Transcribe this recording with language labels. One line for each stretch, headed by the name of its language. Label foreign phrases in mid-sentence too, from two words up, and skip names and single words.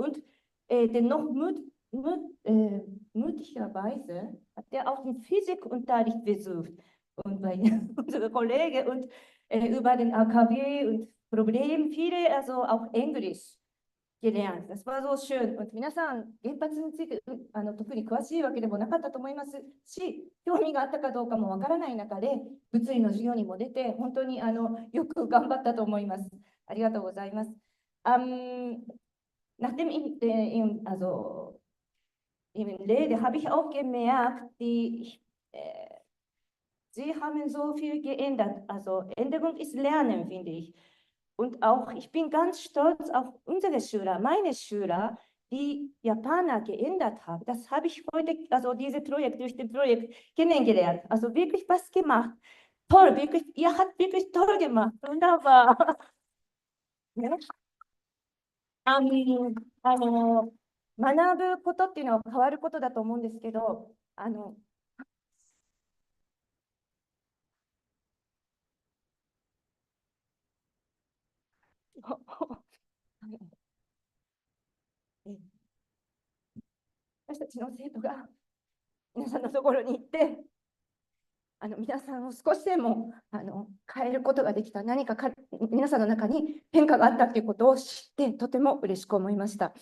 German: Und dennoch möglicherweise hat er auch den Physikunterricht besucht. Und bei unserem Kollegen und über den AKW und Problem, viele also auch Englisch gelernt. Das war so schön.
Japanese: Und 皆さん、原発について特に詳しいわけでもなかったと思いますし、興味があったかどうかもわからない中で、物理の授業にも出て、本当によく頑張ったと思います。
German: ありがとうございます。Nachdem in Rede habe ich auch gemerkt, sie haben so viel geändert. Also Änderung ist Lernen, finde ich. Und auch, ich bin ganz stolz auf unsere Schüler, meine Schüler, die Japaner geändert haben. Das habe ich heute, also dieses Projekt, durch das Projekt kennengelernt. Also wirklich was gemacht. Toll, wirklich, ihr habt wirklich toll gemacht. Wunderbar. Ja.
Japanese: 学ぶことっていうのは変わることだと思うんですけど、私たちの生徒が皆さんのところに行って、皆さんを少しでも変えることができた、何か皆さんの中に変化があったということを知って、とても嬉しく思いました。